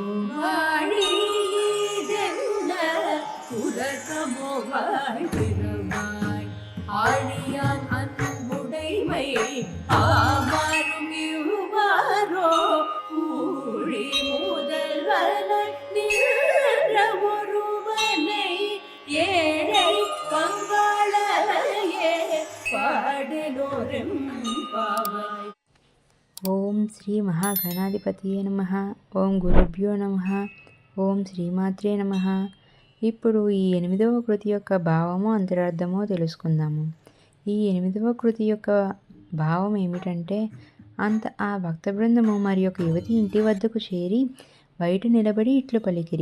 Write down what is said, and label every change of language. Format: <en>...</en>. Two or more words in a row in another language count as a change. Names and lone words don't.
<ta>வாழிதென்ன உலகமோ வாழ்கிறவாய் ஆழியான் அன்புடைமை ஆமாறும் இவ்வாரோ ஊழி முதல்வனை நின்ற ஒருவனை ஏழை பங்காளையே பாடலோரும் பாவாய்.</ta> <sa>ఓం శ్రీ మహాగణాధిపతియే నమః. ఓం గురుభ్యో నమః. ఓం శ్రీమాత్రే నమః.</sa> <te>ఇప్పుడు ఈ 8వ కృతి యొక్క భావము అంతరార్థమో తెలుసుకుందాము. ఈ 8వ కృతి యొక్క భావం ఏమిటంటే, ఆ భక్త బృందము మరి ఒక యువతి ఇంటి వద్దకు చేరి బయట నిలబడి ఇట్లు పలికిరి.</te>